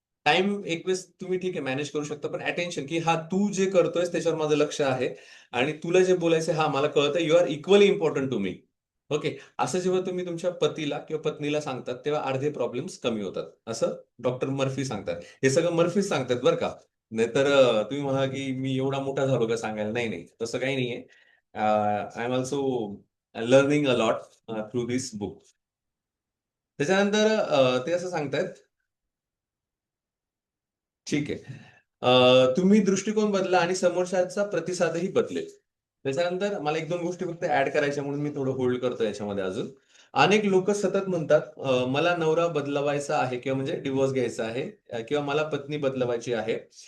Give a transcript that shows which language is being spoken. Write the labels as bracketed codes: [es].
[mr] Time एक वेळेस तुम्ही ठीक आहे मॅनेज करू शकता, पण अटेन्शन की हा तू जे करतोयस त्याच्यावर माझं लक्ष आहे आणि तुला जे बोलायचं हा मला कळतं, [en] You are equally important to me. [mr] Okay. असं जेव्हा तुम्ही तुमच्या पतीला किंवा पत्नीला सांगतात तेव्हा अर्धे प्रॉब्लेम्स कमी होतात, असं डॉक्टर मर्फी सांगतात. हे सगळं मर्फीच सांगतात बरं का. नाहीतर तुम्ही म्हणा की मी एवढा मोठा झालो का सांगायला. नाही नाही, तसं काही नाहीये. [en] I am also learning a lot through this book. [mr] त्याच्यानंतर ते असं सांगतायत, ठीक आहे. तुम्ही दृष्टिकोन बदला आणि समोरच्याचा प्रतिसादही बदलेल. त्याच्यानंतर मला एक दोन गोष्टी फक्त ऍड करायच्या म्हणून मी थोडं होल्ड करतो याच्यामध्ये अजून. अनेक लोक सतत म्हणतात मला नवरा बदलवायचा आहे किंवा म्हणजे डिवोर्स घ्यायचा आहे किंवा मला पत्नी बदलवायची आहे.